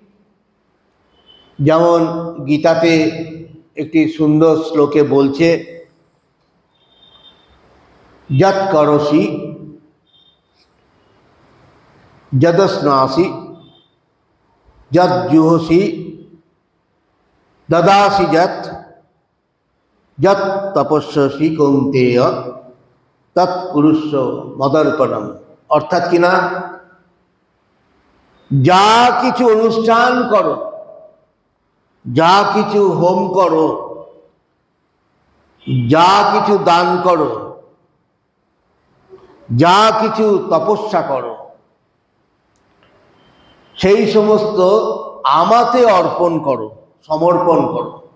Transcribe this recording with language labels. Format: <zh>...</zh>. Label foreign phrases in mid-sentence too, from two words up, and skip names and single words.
<bn>যেমন গীতাতে একটি সুন্দর শ্লোকে বলছে,</bn> <sa>যৎ করসি যদস্নাসি যৎ জুহসি দদাসি যৎ যৎ তপস্যসি কৌন্তেয় তৎ কুরুষ্ব মদর্পণম।</sa> <bn>অর্থাৎ কিনা, যা কিছু অনুষ্ঠান করো, যা কিছু হোম করো, যা কিছু দান করো, যা কিছু তপস্যা করো, সেই সমস্ত আমাতে অর্পণ করো, সমর্পণ করো।</bn>